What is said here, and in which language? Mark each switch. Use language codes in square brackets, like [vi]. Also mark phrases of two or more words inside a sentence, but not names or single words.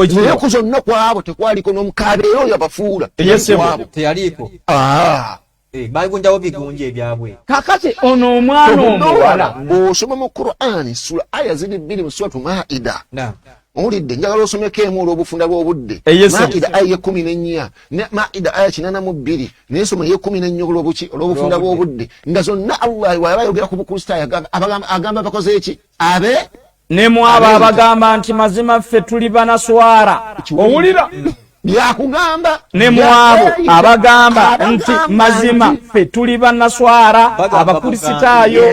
[lg] naye ku zonna kwabo tekwaliko n'omukaabe era oyo abafuula teyaliko bagunjawo bigunja ebyabwe kakati ono omwana omuwala bw'osoma mu Qur'ani sura aya ziri 2 mu suratu Maida owulidde njagala osomeko emu olw'obufunda bw'obudde Maida aya 14 ne Maida aya 82 naye soma ye 14 olw'obufunda bw'obudde nga zonna Allah waba ayogera ku bukristaayo agamba bakoze eki abe ne mwaba abagamba nti mazima ffe tuli banaswara owulira byakugamba ne mwabo abagamba nti mazima ffe tuli banaswara abakristaayo